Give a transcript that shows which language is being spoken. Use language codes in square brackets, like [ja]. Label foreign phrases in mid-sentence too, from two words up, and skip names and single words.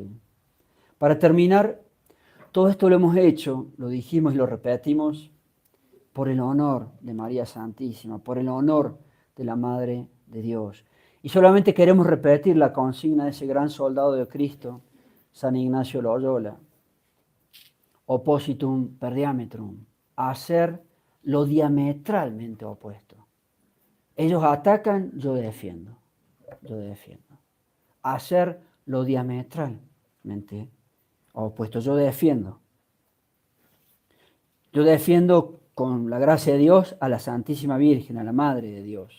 [es] Para terminar, todo esto lo hemos hecho, lo dijimos y lo repetimos, por el honor de María Santísima, por el honor de la Madre de Dios. Y solamente queremos repetir la consigna de ese gran soldado de Cristo, San Ignacio Loyola, [la] oppositum per diametrum, [es] hacer lo diametralmente opuesto. Ellos atacan, yo defiendo, yo defiendo. Hacer lo diametralmente opuesto, yo defiendo. Yo defiendo con la gracia de Dios a la Santísima Virgen, a la Madre de Dios.